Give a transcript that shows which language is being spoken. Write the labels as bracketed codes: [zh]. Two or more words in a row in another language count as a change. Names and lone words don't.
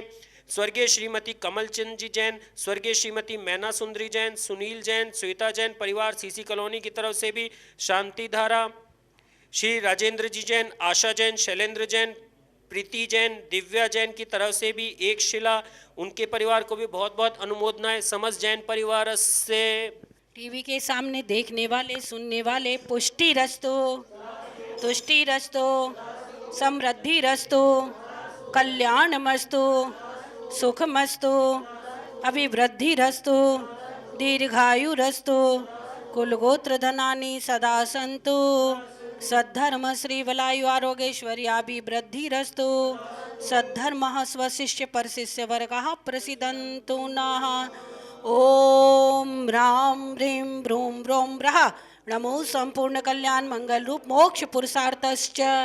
[hi] स्वर्गीय श्रीमती कमल चंद जी जैन, स्वर्गीय श्रीमती मैना सुंदरी जैन, सुनील जैन, श्वेता जैन परिवार सीसी कॉलोनी की तरफ से भी शांति धारा। श्री राजेंद्र जी जैन, आशा जैन, शैलेंद्र जैन, प्रीति जैन, दिव्या जैन की तरफ से भी एक शिला, उनके परिवार को भी बहुत बहुत अनुमोदनाएं। समस्त जैन परिवार से। टीवी के सामने देखने वाले सुनने वाले [sa] पुष्टि रस्तो, तुष्टि रस्तो, समृद्धि रस्तो, कल्याण मस्तु, सुख मस्तु, अभिवृद्धि रस्तो, दीर्घायु रस्तो, कुलगोत्र धनानि सदा सन्तु, सद्धर्म श्री वलायु आरोग्यश्वर्याभिवृद्धि रस्तो, सद्धर्म स्वशिष्य परशिष्य वर्गः प्रसीदन्तु नः। ओम राम ह्रीं ब्रूं ब्रों ब्रः नमो संपूर्ण कल्याण मंगल रूप मोक्ष पुरुषार्थश्च।